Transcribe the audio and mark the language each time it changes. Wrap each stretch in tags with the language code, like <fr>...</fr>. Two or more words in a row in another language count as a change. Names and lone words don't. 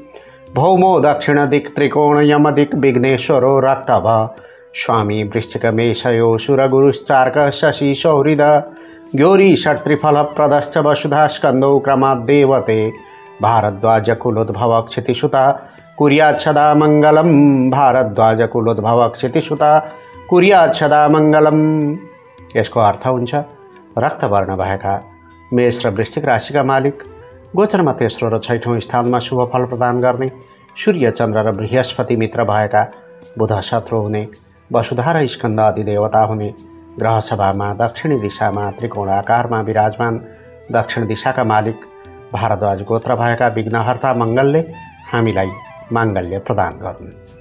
<sa>भौमो दक्षिणदिक्त्रिकोण यमदिक् विघ्नेश्वरो रक्तभ स्वामी वृश्चिकमेषयो सुरगुरुश्चार्कः शशि सौहृद गौरी षट्त्रिफलप्रदश्च वसुधा स्कन्दौ क्रमाद्देवते भारद्वाजकुलोद्भव क्षितिसुता कुर्यात् सदा मङ्गलं। भारद्वाजकुलोद्भव क्षितिसुता कुर्यात् सदा मङ्गलं।</sa> <ne>यसको अर्थ हुन्छ रक्तवर्ण भएका मेष र वृश्चिक राशिका मालिक गोचरमा तेस्रो र छैठौँ स्थानमा शुभ फल प्रदान गर्ने सूर्य, चन्द्र र बृहस्पति मित्र भएका बुध शत्रु हुने वसुधा र स्कन्द अधिदेवता हुने ग्रह सभामा दक्षिणी दिशामा त्रिकोण आकारमा विराजमान दक्षिण दिशाका मालिक भारद्वाज गोत्र भएका विघ्नहर्ता मङ्गलले हामीलाई माङ्गल्य प्रदान गर्नु।</ne>